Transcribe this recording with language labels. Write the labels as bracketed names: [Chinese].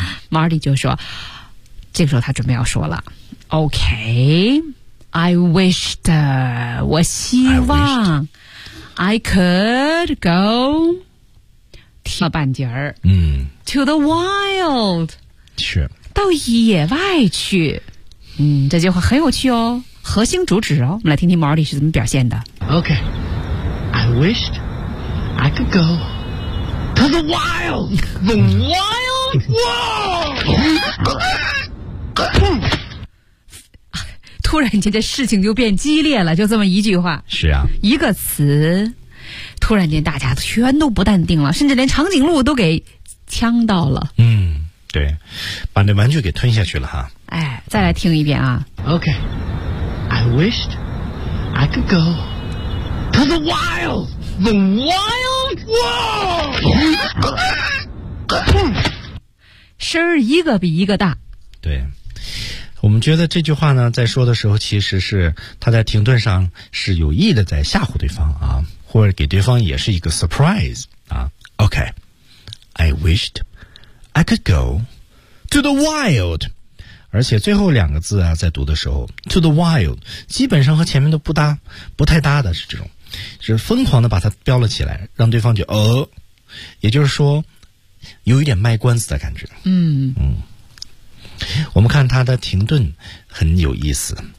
[Chinese] Marty 就说，这个时候他准备要说了。 [English] Okay, I wished, [Chinese] 我希望。 [English] I could go [Chinese] 踢了半截儿。嗯 [English] ，to the wild [Chinese] 去到野外去。嗯，这句话很有趣哦，核心主旨哦。我们来听听毛利是怎么表现的。 [English] Okay, I wished I could go to the wild, the wild world. [Chinese] 突然间，这事情就变激烈了。就这么一句话，是啊，一个词，突然间大家全都不淡定了，甚至连长颈鹿都给呛到了。嗯，对，把那玩具给吞下去了哈。哎，再来听一遍啊。 [English] Okay, I wished I could go to the wild, the wild world. [Chinese] 声儿一个比一个大。对。我们觉得这句话呢，在说的时候，其实是他在停顿上是有意的在吓唬对方啊，或者给对方也是一个 surprise 啊。 [English] Okay, I wished I could go to the wild. [Chinese] 而且最后两个字啊，在读的时候 ， [English] to the wild [Chinese] 基本上和前面都不搭，不太搭的是这种，是疯狂的把它标了起来，让对方就也就是说，有一点卖关子的感觉。嗯嗯。我们看他的停顿很有意思。